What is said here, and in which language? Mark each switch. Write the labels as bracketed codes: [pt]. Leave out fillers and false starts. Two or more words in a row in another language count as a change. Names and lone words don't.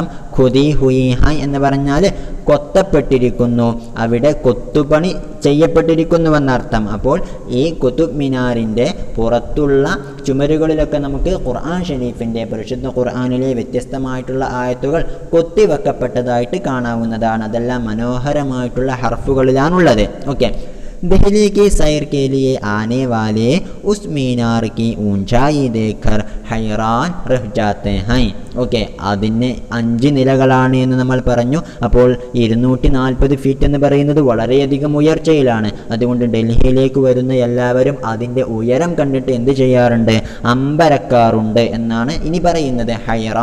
[hi] खुदी हुई है [ml] എന്ന് പറഞ്ഞാൽ കൊത്തപ്പെട്ടിരിക്കുന്നു, അവിടെ കൊത്തുപണി ചെയ്യപ്പെട്ടിരിക്കുന്നുവെന്നർത്ഥം. അപ്പോൾ ഈ കുതുബ് മിനാറിൻ്റെ പുറത്തുള്ള ചുമരുകളിലൊക്കെ നമുക്ക് ഖുർആൻ ഷരീഫിൻ്റെ, പരിശുദ്ധ ഖുർആനിലെ വ്യത്യസ്തമായിട്ടുള്ള ആയത്തുകൾ കൊത്തിവെക്കപ്പെട്ടതായിട്ട് കാണാവുന്നതാണ്. അതെല്ലാം മനോഹരമായിട്ടുള്ള ഹർഫുകളിലാണുള്ളത്. ഓക്കെ, [hi] दिल्ली की सैर के लिए आने वाले उस मीनार की ऊंचाई देखकर हैरान रह जाते हैं. [ml] ഓക്കെ, അതിന് 5 നിലകളാണ് എന്ന് നമ്മൾ പറഞ്ഞു. അപ്പോൾ 240 ഫീറ്റ് എന്ന് പറയുന്നത് വളരെയധികം ഉയർച്ചയിലാണ്. അതുകൊണ്ട് ഡൽഹിയിലേക്ക് വരുന്ന എല്ലാവരും അതിൻ്റെ ഉയരം കണ്ടിട്ട് എന്ത് ചെയ്യാറുണ്ട്? അമ്പരക്കാറുണ്ട് എന്നാണ് ഇനി പറയുന്നത്.